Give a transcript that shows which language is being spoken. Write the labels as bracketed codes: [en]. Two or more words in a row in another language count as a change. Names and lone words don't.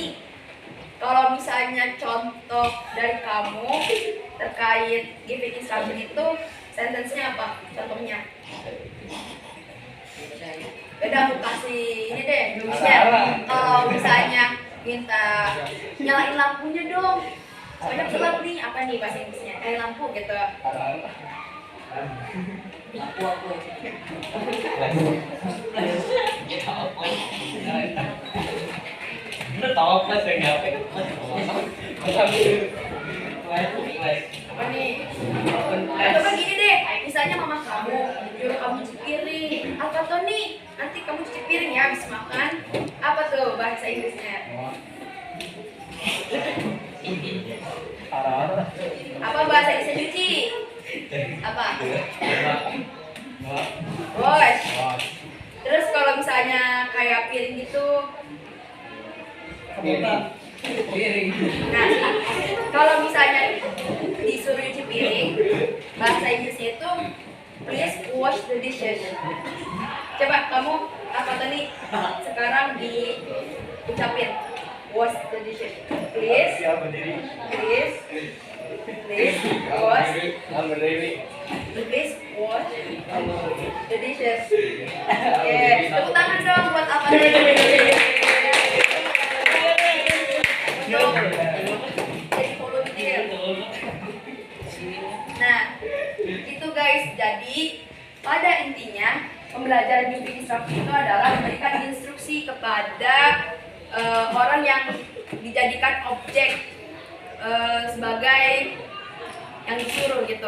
[id] Kalau misalnya contoh dari kamu terkait [en] giving instruction [id] itu, sentence-nya apa? Contohnya? Beda aku kasih ini deh, misalnya kalau misalnya minta nyalain lampunya dong, soalnya gelap nih, apa nih bahasa Inggrisnya? Lampu gitu. [vi] Nó to quá rồi ngập cái [id] Apa nih? Coba gini deh, misalnya mama kamu nyuruh kamu cuci piring. Apa tuh nih? Nanti kamu cuci piring ya habis makan. Apa tuh bahasa Inggrisnya? Apa bahasa Inggrisnya cuci? Apa? Wash. Terus kalau misalnya kayak piring gitu, piring. nah kalau misalnya disuruh cuci piring, bahasa Inggrisnya itu [en] please Please wash the dishes. [id] Coba kamu apa tadi? Sekarang diucapin. [en] Wash the dishes. Please. Please. Please wash. Please wash the dishes. [id] Oke, tepuk tangan dong buat apa tadi? Jadi volunteer. Nah, itu guys. Jadi pada intinya pembelajaran [en] giving instruction [id] itu adalah memberikan instruksi kepada orang yang dijadikan objek sebagai yang disuruh gitu.